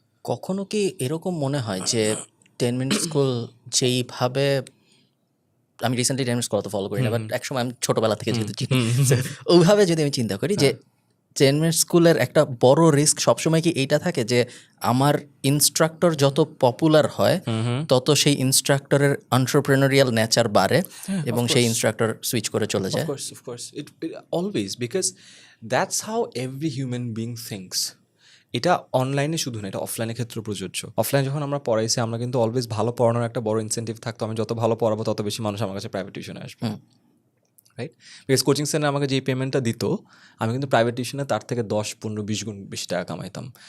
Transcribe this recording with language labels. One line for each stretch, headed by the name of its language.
Bangla: কখনো কি এরকম মনে হয় যে 10 মিনিট স্কুল যেইভাবে, আমি রিসেন্টলি 10 মিনিট স্কুল তো ফলো করি না, বাট একসময় আমি ছোটোবেলা থেকে যেহেতু চিনি, ওইভাবে যদি আমি চিন্তা করি যে 10 মিনিট স্কুলের একটা বড় রিস্ক সবসময় কি এইটা থাকে যে আমার ইনস্ট্রাক্টর যত পপুলার হয় তত সেই ইনস্ট্রাক্টরের এন্টারপ্রেনারিয়াল নেচার বাড়ে এবং সেই ইনস্ট্রাক্টর সুইচ করে চলে যায়?
English: Of course. It always, because that's how every human being thinks.
Bangla: এটা অনলাইনে শুধু না, এটা অফলাইনের ক্ষেত্রেও প্রযোজ্য। অফলাইন যখন আমরা পড়াইছি, আমরা কিন্তু অলওয়েজ ভালো পড়ানোর একটা বড় ইনসেন্টিভ থাকতো, আমি যত ভালো পড়াবো তত বেশি মানুষ আমার কাছে প্রাইভেট টিউশনে আসবে, রাইট? বিকজ কোচিং সেন্টার আমাকে যে পেমেন্টটা দিত, আমি কিন্তু প্রাইভেট টিউশনে তার থেকে 10, 15, 20 গুণ বেশি টাকা কামাইতাম।